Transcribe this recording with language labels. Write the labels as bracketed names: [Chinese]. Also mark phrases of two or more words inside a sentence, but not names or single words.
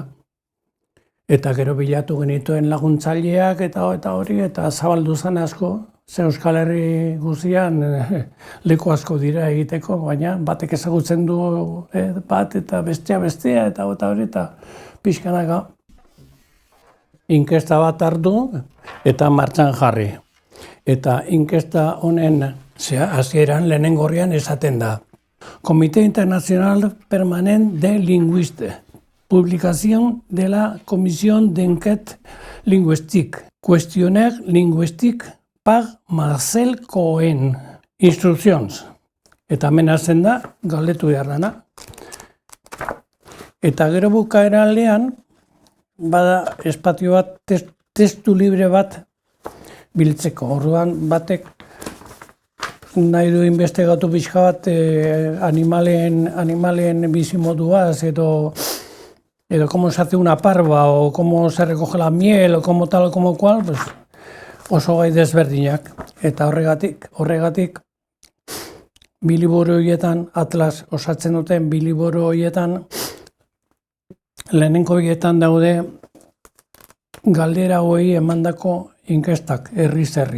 [Basque] Eta gero bilatu genituen laguntzaileak eta hori, eta zabaldu zen asko, ze Euskal Herri guztian leku asko dira egiteko, baina batek ezagutzen du bat eta bestea, eta hori, eta pixkanaka. Inkesta bat hartu eta martxan jarri. Eta inkesta honen hasieran lehenengorrian esaten da. Comité Internacional Permanent de Linguistes. [Spanish] Publicación de la Comisión d'Enquête Linguistique. [French] Questionnaire linguistique par Marcel Cohen. [Basque] Instruccions. Eta hemen hasten da, galdetu behar dana. Eta gero bukaera aldean, bada espazio bat, testu libre bat biltzeko. Orduan batek nahi du investigatu pixka bat animalen bizimoduaz edo [Spanish] cómo se hace una parva o cómo se recoge la miel o como tal o como cual, pues [Basque] oso gai desberdinak. Eta horregatik bi liburu horietan, Atlas osatzen duten bi liburu horietan, lehenengo horietan daude galdera hori emandako inkestak, herriz herri.